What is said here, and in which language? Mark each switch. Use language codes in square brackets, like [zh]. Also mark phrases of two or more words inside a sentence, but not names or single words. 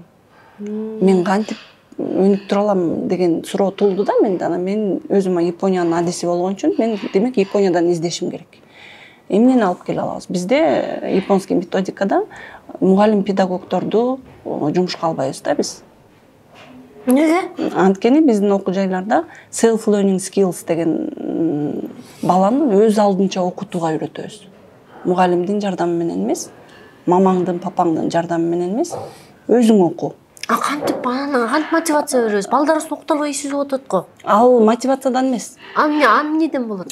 [ky] Мен кантип өнүктүрө алам деген суроо туулду да менде. Анан мен өзүм Япониянын адиси болгон үчүн мен демек Япониядан издешим керек. Эмнени алып келе алабыз? Бизде японский методикада мугалим педагогдорду жумушка албайбыз да биз. Неге? Анткени биздин окуу жайларда [en] self learning skills [ky] деген баланы өз алдынча окутууга үйрөтөбүз. Мугалимдин жардамы менен эмес, мамаңдын, папаңдын жардамы менен эмес, өзүң оку. Кантип мотивация беребиз? Балдарыбыз окута албай сүзүп атат го. Ал мотивациядан эмес. Эмнеден болот?